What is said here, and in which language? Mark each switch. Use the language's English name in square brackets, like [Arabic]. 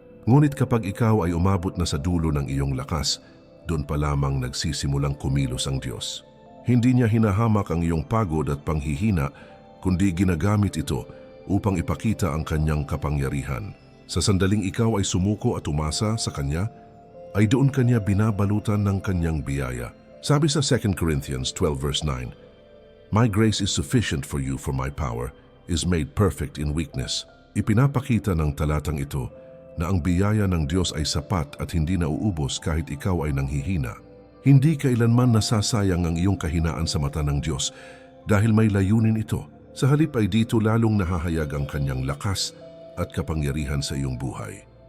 [Filipino] Ngunit kapag ikaw ay umabot na sa dulo ng iyong lakas, doon pa lamang nagsisimulang kumilos ang Diyos. Hindi niya hinahamak ang iyong pagod at panghihina, kundi ginagamit ito upang ipakita ang kanyang kapangyarihan. Sa sandaling ikaw ay sumuko at umasa sa Kanya, ay doon Kanya binabalutan ng Kanyang biyaya. Sabi sa [English] 2 Corinthians 12 verse 9, "My grace is sufficient for you, for my power is made perfect in weakness." [Filipino] Ipinapakita ng talatang ito na ang biyaya ng Diyos ay sapat at hindi nauubos kahit ikaw ay nanghihina. Hindi kailanman nasasayang ang iyong kahinaan sa mata ng Diyos dahil may layunin ito. Sa halip ay dito lalong nahahayag ang kanyang lakas at kapangyarihan sa iyong buhay.